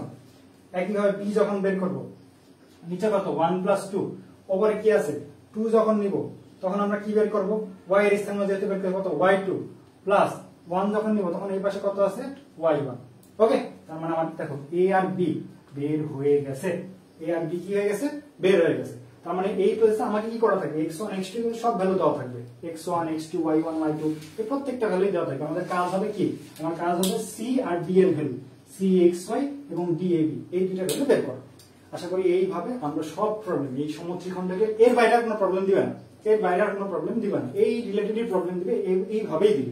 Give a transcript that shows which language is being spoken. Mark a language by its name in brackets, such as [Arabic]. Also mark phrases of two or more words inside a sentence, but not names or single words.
[Bangla] একইভাবে b যখন বের করব নিচে কত 1 প্লাস 2, উপরে কি আছে 2 যখন নিব তখন আমরা কি বের করব y এর স্থানে যেতে বের করব কত y2, প্লাস 1 যখন নিব তখন এই পাশে কত আছে y1। ওকে, তার মানে আমার দেখো a আর b বের হয়ে গেছে, a আর b কি হয়ে গেছে বের হয়ে গেছে। তার মানে এই পজিশনে আমাকে কি করা থাকবে x1 x2 সব ভ্যালু দেওয়া থাকবে, x1 x2 y1 y2 এই প্রত্যেকটা ভ্যালু দেওয়া থাকবে। আমাদের কাজ হবে কি, আমার কাজ হবে c আর d এর ভ্যালু, c xy এবং d ab এই দুইটা ভ্যালু বের করা। আশা করি এইভাবে আমরা সব প্রবলেম এই সমত্রিখণ্ডকে এর বাইরে কোনো প্রবলেম দিবে না, এর বাইরে কোনো প্রবলেম দিবে না, এই রিলেটেড প্রবলেম দিবে এইভাবেই দিবে।